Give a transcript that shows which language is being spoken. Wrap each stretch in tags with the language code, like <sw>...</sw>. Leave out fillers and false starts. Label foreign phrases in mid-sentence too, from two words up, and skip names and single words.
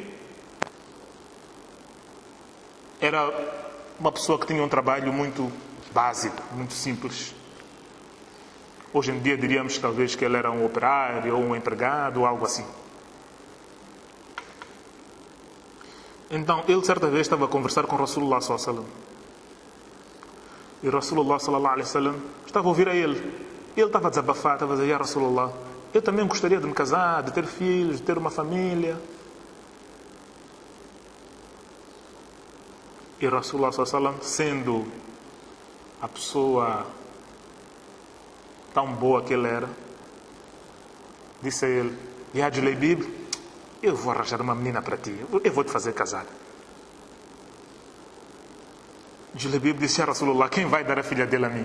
<pt>Era uma pessoa que tinha um trabalho muito básico, muito simples. Hoje em dia diríamos talvez que ele era um operário ou um empregado ou algo assim. Então ele certa vez estava a conversar com</pt> <ar>Rasulullah sallallahu alaihi wasallam.</ar> <pt>E</pt> <ar>Rasulullah sallallahu alaihi wasallam</ar> <pt>estava a ouvir a ele. Ele estava a desabafar, estava a dizer:</pt> <ar>"Ya Rasulullah,</ar> <pt>eu também gostaria de me casar, de ter filhos, de ter uma família." E</pt> <ar>Rasulullah sallallahu alaihi wasallam,</ar> <pt>sendo a pessoa tão boa que ele era, disse a ele: "Ya Julaybib, eu vou arranjar uma menina para ti, eu vou te fazer casar." Julaybib disse:</pt> <ar>"Ya Rasulullah,</ar> <pt>quem vai dar a filha dele a mim?"</pt>